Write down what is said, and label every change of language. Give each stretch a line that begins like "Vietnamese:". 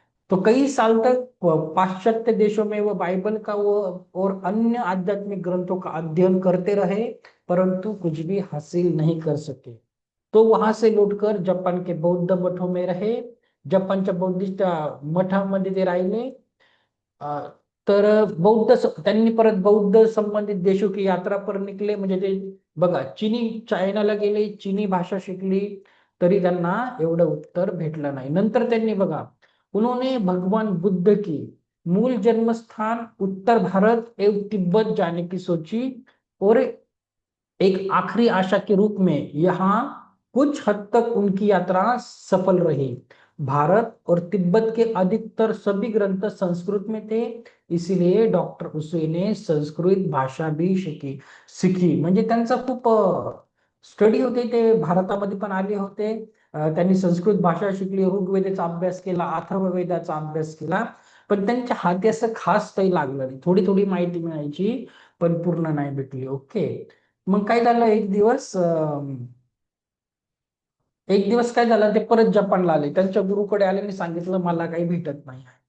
Hindi: तो कई साल तक पाश्चात्य देशों में वो बाइबल का वो और अन्य आध्यात्मिक ग्रंथों का अध्ययन करते रहे, परंतु कुछ भी हासिल नहीं कर सके। तो वहां से लौटकर जापान के बौद्ध मठों में रहे,
Marathi: जपानच्या बौद्धिस्ट मठामध्ये ते राहिले। अ, तर त्यांनी परत बौद्ध संबंधित
Hindi: देशों की यात्रा पर निकले,
Marathi: म्हणजे ते बघा, चायनाला गेले, चीनी भाषा शिकली, तरी त्यांना एवढं उत्तर भेटलं नाही। नंतर त्यांनी बघा,
Hindi: उन्होंने भगवान बुद्ध की मूल जन्म स्थान उत्तर भारत एवं तिब्बत जाने की सोची, और एक आखिरी आशा के रूप में यहाँ कुछ हद तक उनकी यात्रा सफल रही। भारत और तिब्बत के अधिकतर सभी ग्रंथ संस्कृत में थे, इसीलिए डॉक्टर उसुई ने संस्कृत भाषा भी शिकी।
Marathi: म्हणजे त्यांचा खूप स्टडी होते, ते भारतामध्ये पण आले होते। त्यांनी संस्कृत भाषा शिकली, ऋग्वेदाचा अभ्यास केला, अथर्ववेदाचा अभ्यास केला, पण त्यांच्या हाती असं खास काही लागलं नाही, थोडी थोडी माहिती मिळायची, पण पूर्ण नाही भेटली। ओके, मग काय झालं, एक दिवस काय झालं, ते परत जपानला आले, त्यांच्या गुरुकडे आले आणि सांगितलं मला काही भेटत नाही।